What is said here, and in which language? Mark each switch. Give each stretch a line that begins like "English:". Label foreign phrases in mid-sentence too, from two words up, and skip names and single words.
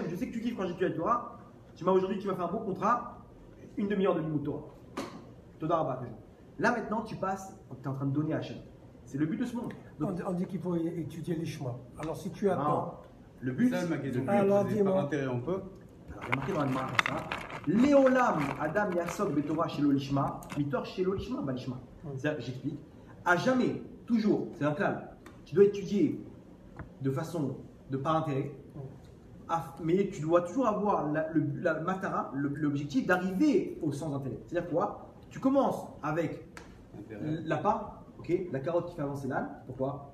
French: Je sais que tu kiffes quand j'étudie la Torah. Aujourd'hui, tu m'as fait un bon contrat. 1 demi-heure de
Hebrew: לימוד תורה. תודה רבה.
French: Là, maintenant, tu passes, tu es en train de donner à Hachem. C'est le but de ce monde. Donc, on dit qu'il faut étudier l'Ishma. Alors si tu attends. Le but. C'est ça ma question. Alors dis-moi. Par intérêt, on peut. Alors, il y a marqué dans la Gemara comme ça.
Hebrew: לעולם אדם יעסוק בתורה שלא לשמה מתוך שלא לשמה בא לשמה.
French: J'explique. À jamais, toujours, c'est un clal. Tu dois étudier de façon de par intérêt, mais tu dois toujours avoir la matara, l'objectif d'arriver au sens intellect. C'est-à-dire quoi? Tu commences avec l'appât. Ok, la carotte qui fait avancer l'âne, pourquoi?